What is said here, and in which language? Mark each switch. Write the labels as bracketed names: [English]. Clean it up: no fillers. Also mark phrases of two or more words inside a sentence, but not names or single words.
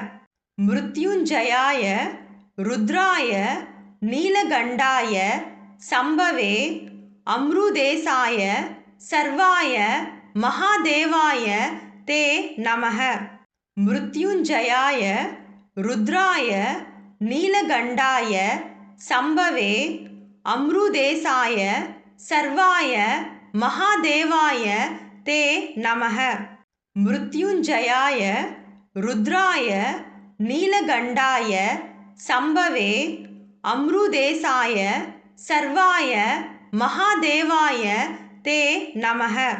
[Sanskrit] मृत्युञ्जयाय रुद्राय नीलकण्ठाय शम्भवे अमृतेशाय सर्वाय महादेवाय ते नमः. மிருத்யுஞ்சயாய रुद्राय नीलगण्डाय शम्भवे अमृतेशाय सर्वाय महादेवाय ते नमः। मृत्युञ्जयाय रुद्राय नीलगण्डाय शम्भवे अमृतेशाय सर्वाय महादेवाय ते नमः।